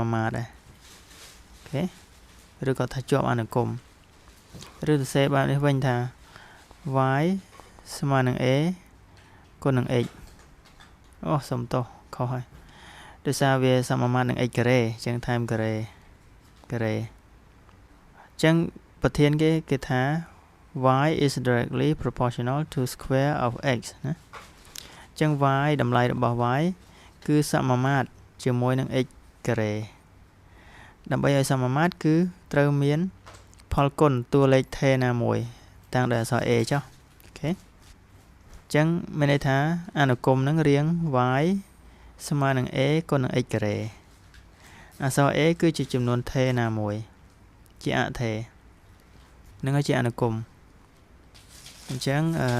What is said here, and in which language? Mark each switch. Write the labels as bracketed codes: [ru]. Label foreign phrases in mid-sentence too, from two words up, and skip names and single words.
[km] មាត្រដែរអូខេឬក៏ថាជាប់អនុគមឬទៅសេបែបនេះវិញថា y ស្មើនឹង a គុណនឹង x អូសុំទោសខុសហើយដោយសារវាស មាមាត្រនឹង x ការ៉េអញ្ចឹងថែមការ៉េអញ្ចឹងប្រធានគេថា [en] y is directly proportional to square of x [km] ណា អញ្ចឹង y តម្លៃរបស់ y គឺសមាមាត្រជាមួយនឹង x ការ៉េដើម្បីឲ្យសមាមាត្រគឺត្រូវមានផលគុណតួលេខថេរណាមួយតាំងដោយអក្សរ a ចុះអូខេអញ្ចឹងមានន័យថាអនុគមនឹងរាង y ស្មើនឹង a គុណនឹង x ការ៉េអក្សរ a គឺជាចំនួនថេរណាមួយជាអថេរនឹងឲ្យជាអនុគមអញ្ចឹង